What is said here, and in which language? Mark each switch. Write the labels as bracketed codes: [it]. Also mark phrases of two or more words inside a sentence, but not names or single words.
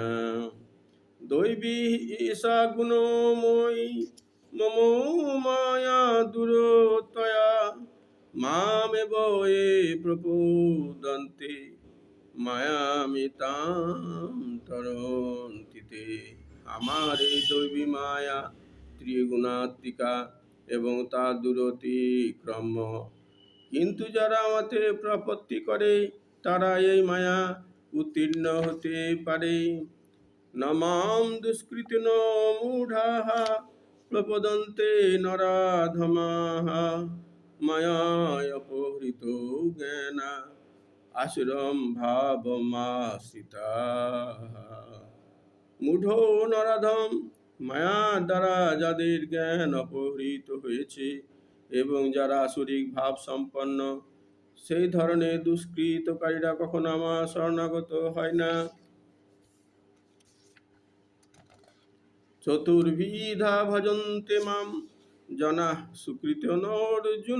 [sa] দৈবী ঈশা গুণময়ী মম মায়া দূরতয়া মামেব এ প্রপদ্যন্তে মায়ামিতাম তরন্তি তে। [bn] আমার এই দৈবী মায়া ত্রিগুণাত্মিকা এবং তার দূরতিক্রম্য, কিন্তু যারা আমাতে প্রপত্তি করে তারা এই মায়া উত্তীর্ণ হতে পারে। [sa] ন মাম দুষ্কৃতিন মূঢ়াঃ প্রপদ্যন্তে নরাধমাঃ মায়াপহৃতো জ্ঞানা আসুরম ভাবমাশ্রিতাঃ। [bn] মূঢ় নরাধম, মায়ার দ্বারা যাদের জ্ঞান অপহৃত হয়েছে এবং যারা আসুরিক ভাব সম্পন্ন, সেই ধরনের দুষ্কৃতকারীরা কখনো আমার শরণাগত হয় না। [sa] চতুর্বিধা ভজন্তে মাম জনাঃ সুকৃতেন অর্জুন।